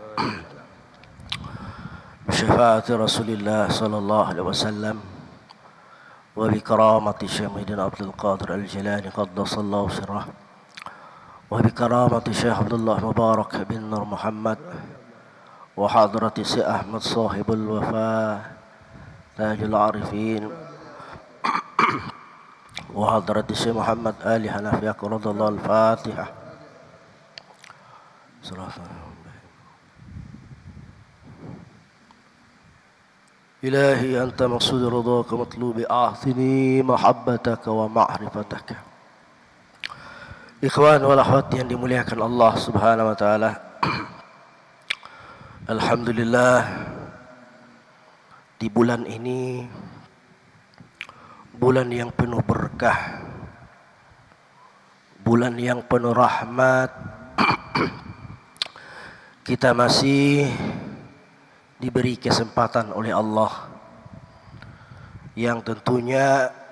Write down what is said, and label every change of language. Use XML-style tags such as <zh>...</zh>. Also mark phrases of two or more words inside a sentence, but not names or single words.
<ar>شفاعة رسول الله صلى الله عليه وسلم وبكرامة Syekh Abdul Qadir Al-Jilani قدس الله سره وبكرامة Syekh Abdullah Mubarak bin Nur Muhammad وحضرة Syekh Ahmad sahibul wafa Tajul Arifin وحضرة Syekh Muhammad Ali Hanafi رضي الله الفاتحة. إلهي أنت مقصود رضاك مطلوب أعطني محبتك ومعرفتك. إخوان والأخوات</ar> <id>yang dimuliakan Allah</id> <ar>سبحانه وتعالى.</ar> <id>Alhamdulillah, di bulan ini bulan yang penuh berkah, bulan yang penuh rahmat, kita masih diberi kesempatan oleh Allah yang tentunya</id>